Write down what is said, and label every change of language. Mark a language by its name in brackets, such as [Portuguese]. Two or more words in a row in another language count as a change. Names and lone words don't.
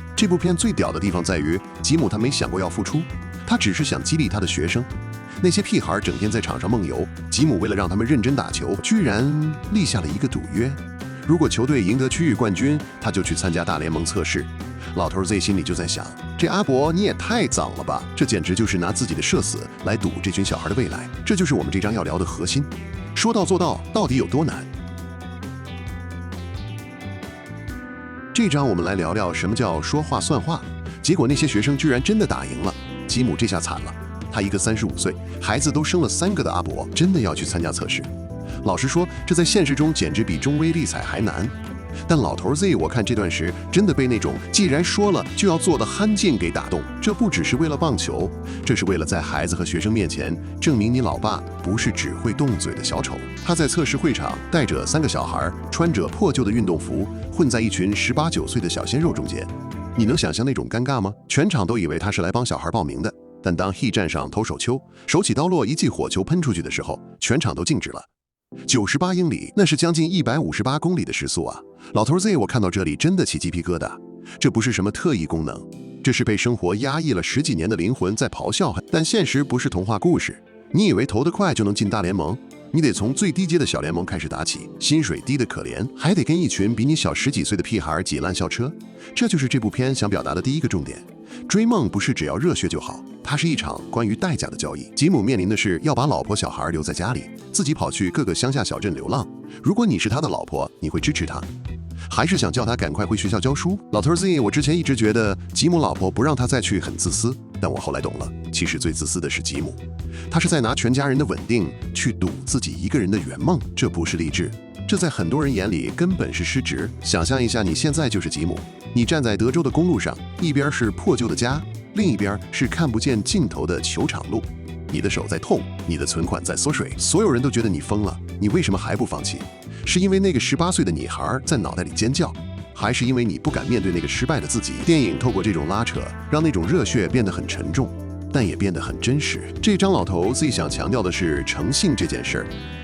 [Chinese] 這部片最屌的地方在於，吉姆他沒想過要付出，他只是想激勵他的學生。那些屁孩整天在場上夢遊，吉姆為了讓他們認真打球，居然立下了一個賭約：如果球隊贏得區域冠軍，他就去參加大聯盟測試。老頭 Z 心裡就在想，這阿伯你也太髒了吧，這簡直就是拿自己的社死來賭這群小孩的未來。這就是我們這章要聊的核心，說到做到到底有多難？這章我們來聊聊什麼叫說話算話。結果那些學生居然真的打贏了，吉姆這下慘了，他一個35歲孩子都生了3個的阿伯，真的要去參加測試。老實說，這在現實中簡直比中微利彩還難。但老頭 Z 我看這段時真的被那種既然說了就要做的憨勁給打動。這不只是為了棒球，這是為了在孩子和學生面前證明你老爸不是只會動嘴的小丑。他在測試會場帶着3個小孩，穿着破舊的運動服，混在一群18、19歲的小鮮肉中間。你能想象那種尷尬嗎？全場都以為他是來幫小孩報名的，但當 He 站上投手丘，手起刀落一記火球噴出去的時候，全场都靜止了。98英里，那是將近158公里的時速啊！老頭 Z 我看到這裡真的起雞皮疙瘩。這不是什麼特異功能，這是被生活壓抑了10幾年的靈魂在咆哮。但現實不是童話故事，你以為投得快就能進大聯盟？你得從最低階的小聯盟開始打起，薪水低得可憐，還得跟一群比你小10幾歲的屁孩擠爛校車。這就是這部片想表達的第一個重點。追夢不是只要熱血就好，它是一場關於代價的交易。吉姆面臨的是要把老婆小孩留在家裡，自己跑去各個鄉下小鎮流浪。如果你是他的老婆，你會支持他，還是想叫他趕快回學校教書？老頭 Z 我之前一直覺得吉姆老婆不讓他再去很自私，但我後來懂了，其實最自私的是吉姆，他是在拿全家人的穩定去賭自己一個人的圓夢。這不是勵志，這在很多人眼裡根本是失職。想象一下，你現在就是吉姆，你站在德州的公路上，一邊是破舊的家，另一邊是看不見盡頭的球場路，你的手在痛，你的存款在縮水，所有人都覺得你瘋了，你為什麼還不放棄？是因為那個18歲的女孩在腦袋裡尖叫，還是因為你不敢面對那個失敗的自己？電影透過這種拉扯，讓那種熱血變得很沉重，但也變得很真實。這張老頭自己想強調的是誠信這件事兒。